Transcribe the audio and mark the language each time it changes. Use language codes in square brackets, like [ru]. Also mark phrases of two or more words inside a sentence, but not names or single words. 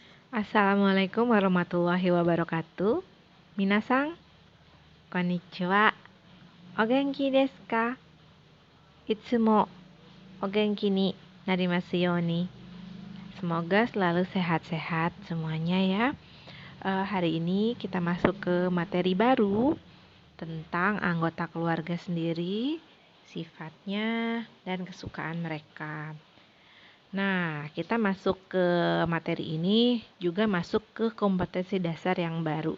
[ar] السلام عليكم ورحمة الله وبركاته. [ja] 皆さん、こんにちは。お元気ですか? いつもお元気になりますように. [id] Semoga selalu sehat-sehat semuanya ya. Hari ini kita masuk ke materi baru tentang anggota keluarga sendiri, sifatnya, dan kesukaan mereka. Nah, kita masuk ke materi ini juga masuk ke kompetensi dasar yang baru.